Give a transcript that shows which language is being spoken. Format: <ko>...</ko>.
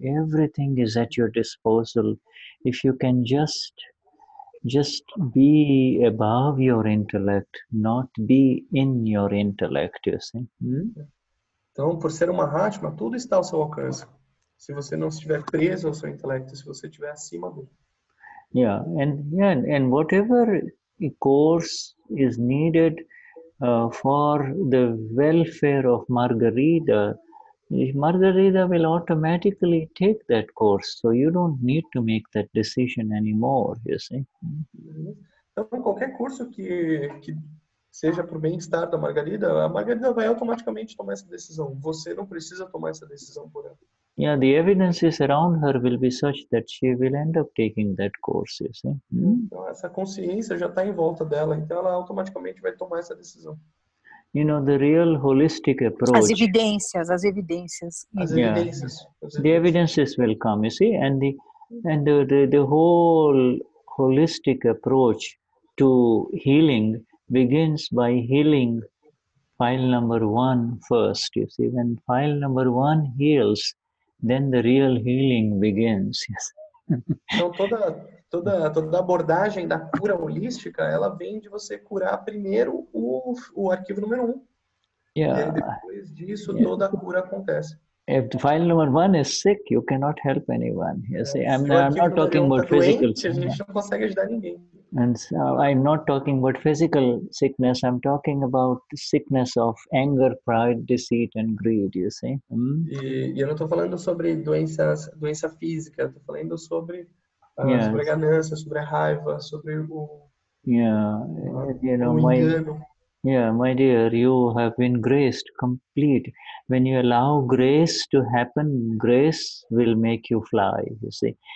<en>Everything is at your disposal. If you can just be above your intellect, not be in your intellect, you see.</en> <pt>Então, por ser uma Mahatma, tudo está ao seu alcance. Se você não estiver preso ao seu intelecto, se você estiver acima dele.</pt> <en>And whatever course is needed for the welfare of Margarita will automatically take that course. So you don't need to make that decision anymore, you see.</en> <pt>Então, qualquer curso que seja para o bem-estar da Margarida, a Margarida vai automaticamente tomar essa decisão. Você não precisa tomar essa decisão por ela.</pt> <en>Yeah, the evidences around her will be such that she will end up taking that course, you see.</en> <pt>Então, essa consciência já está em volta dela, então ela automaticamente vai tomar essa decisão.</pt> <en>The real holistic approach.</en> <pt>As evidências.</pt> <en>The evidences will come, you see, and the whole holistic approach to healing begins by healing file number 1 first, you see. When file number 1 heals, then the real healing begins. Yes.</en> <pt>Então toda abordagem da cura holística, ela vem de você curar primeiro o arquivo número 1. E aí, depois disso, toda a cura acontece.</pt> <en>If the file number 1 is sick, you cannot help anyone. You see, I'm not talking about physical.</en> <pt>A gente não consegue ajudar ninguém.</pt> <en>And so I'm not talking about physical sickness. I'm talking about sickness of anger, pride, deceit, and greed. You see.</en> <pt>E eu não estou falando sobre doença física. Eu estou falando sobre a ganância, sobre a raiva, sobre o engano.</pt> <en>Yeah, my dear, you have been graced complete. When you allow grace to happen, grace will make you fly, you see.</en>